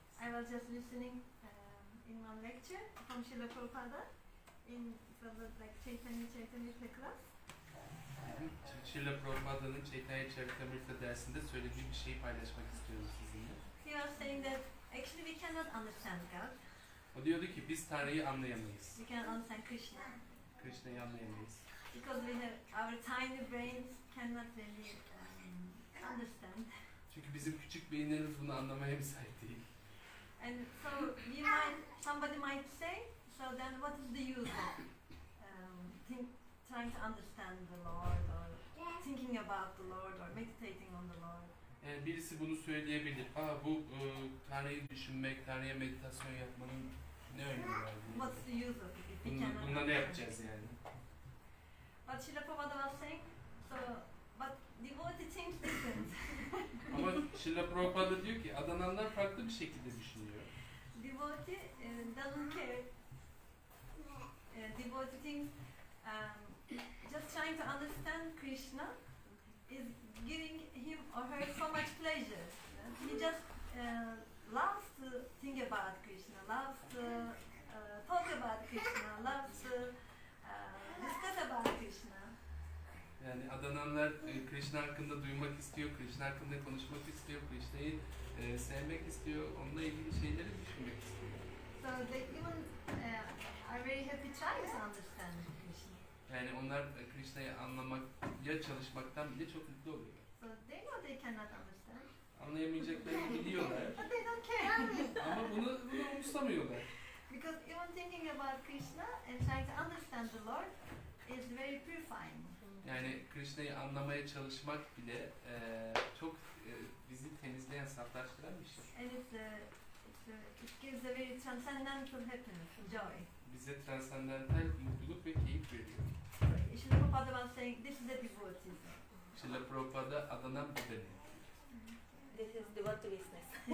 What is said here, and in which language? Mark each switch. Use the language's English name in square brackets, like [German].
[English] I was just listening in one lecture from Srila Prabhupada in it was like Chaitanya class. [Turkish] Srila Prabhupāda'nın Chaitanya Charitamrita dersinde söylediği bir şeyi paylaşmak istiyorum sizinle. [English] He was saying that actually we cannot understand God. [Turkish] O diyordu ki biz Tanrı'yı anlayamayız. [English] We cannot understand Krishna. [Turkish] Krishna'yı anlayamayız. [English] Because we have our tiny brains cannot really understand. [Turkish] Çünkü bizim küçük beyinlerimiz bunu anlamaya müsait değil. [English] And so somebody might say, so then what is the use of trying to understand the Lord or thinking about the Lord or meditating on the Lord? [Turkish] Yani birisi bunu söyleyebilir. Bu Tanrı'yı düşünmek, Tanrı'ya meditasyon yapmanın ne önemi var? [English] What's the use of it if we cannot? [Turkish] Bununla ne yapacağız yani? [English] But Srila Prabhupada was saying, so but devotee thinks different. [Turkish] Ama Srila Prabhupada diyor ki adananlar farklı bir şekilde düşünüyor. [English] Devotee doesn't care. Devotee thinks just trying to understand Krishna is giving him or her so much pleasure. He just loves to think about Krishna, loves to talk about Krishna, loves to discuss about Krishna. [Turkish] Yani adananlar Krishna hakkında duymak istiyor, Krishna hakkında konuşmak istiyor, Krishna'yı sevmek istiyor, onunla ilgili şeyleri düşünmek istiyor. [English] So they even are very happy trying to understand Krishna. [Turkish] Yani onlar Krishna'yı anlamaya çalışmaktan bile çok mutlu oluyorlar. [English] So they know they cannot understand. [Turkish] Anlayamayacaklarını biliyorlar. [English] But they don't care. [Turkish] Ama bunu umursamıyorlar. [English] Because even thinking about Krishna and trying to understand the Lord is very purifying. [Turkish] Yani Krishna'yı anlamaya çalışmak bile çok bizi temizleyen, saflaştıran bir şey. [English] And it gives a very transcendental happiness, joy. [Turkish] Bize transcendental mutluluk ve keyif veriyor. [English] Srila Prabhupada was saying, this is the devotee. [Turkish] Srila Prabhupada adanan bu demek. [English] This is devotee business.